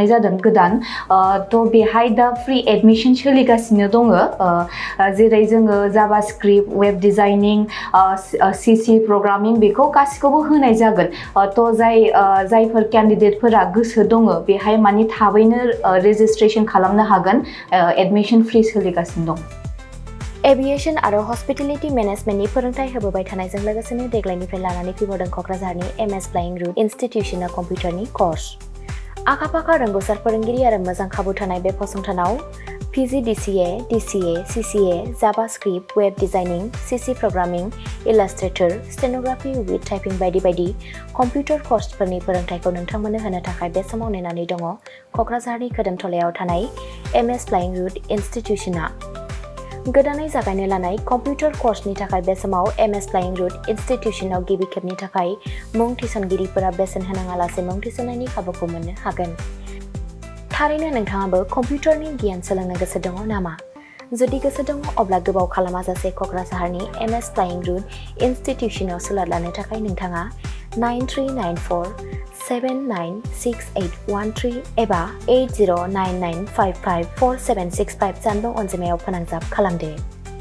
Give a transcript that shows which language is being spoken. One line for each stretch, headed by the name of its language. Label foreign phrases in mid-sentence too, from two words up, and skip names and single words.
Bodo: जादों गोदान तो बेहाय दा
English: free admission
Bodo: सोलिगासिनो दङ जेरै जोङो
English: JavaScript web designing CC programming
Bodo: बेखौ गासिखौबो होनाय जागोन तो जायफोर कैंडिडेटफोरा गोसो दङ बेहाय माने थाबैनो रेजिस्ट्रेशन खालामनो हागोन
English: admission free
Bodo: सोलिगासिनो दं एविएशन आरो
English: hospitality management
Bodo: फोरोंथाय होबोबाय थानायजों लोगोसेनो देग्लायनिफ्राय लानानै फैबावदों क'क्राझारनि MS फ्लाइंग रुट इनस्टिट्यूशना कम्पिउटारनि कर्स आखा-फाखा रोंगौसार फोरोंगिरि आरो मोजां खाबु थानाय बे फसंथानाव PGDCA,
English: DCA, CCA, JavaScript, Web Designing, CC Programming, Illustrator, Stenography with Typing
Bodo: बायदि बायदि कम्पिउटार कर्सफोरनि फोरोंथायखौ नोंथांमोननो होनो थाखाय बे समाव नेनानै दङ क'क्राझारनि खोदोमथलायाव थानाय MS फ्लाइंग रुट इनस्टिट्यूशना गोदानै जागायनो लानाय कम्पिउटार कर्सनि थाखाय बे समाव MS फ्लाइंग रुट इनस्टिट्यूशनाव गिबि खेबनि थाखाय मुं थिसनगिरिफोरा बेसेन होनाङालासे मुं थिसननायनि खाबुखौ मोननो हागोन थारैनो नोंथाङाबो कम्पिउटारनि गियान सोलोंनो गोसो दङ नामा जुदि गोसो दङ अब्ला गोबाव खालामाजासे क'क्राझारनि MS फ्लाइंग रुट इनस्टिट्यूशनाव सुलाद लानो थाखाय नोंथाङा 9394796813 एबा 8099554765 जानबुं अनजिमायाव फोनांजाब खालामदो